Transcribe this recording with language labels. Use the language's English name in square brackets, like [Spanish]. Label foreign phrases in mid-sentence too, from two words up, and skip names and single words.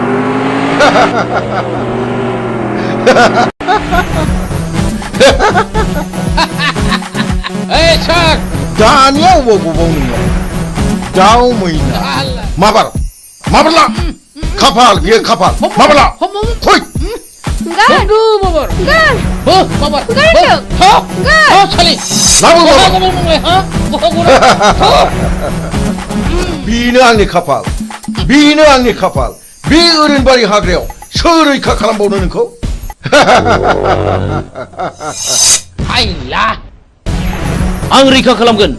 [English] Hey, Chuck! [Bodo] दानिया अबाव गबाव नोङो? दाउ मैना। माबारला! खाफाल बियो खाफाल। माबारला! फै! Gan! Babar! Gan! Babar! Gan! Gan! Sali! लाबो बाबा! Baba! बेनो आंनि खाफाल। बेनो आंनि खाफाल। बे ओरैनबारि हाग्रायाव सोर रैखा खालामबावनो नोंखौ? हायला! आं रैखा खालामगोन।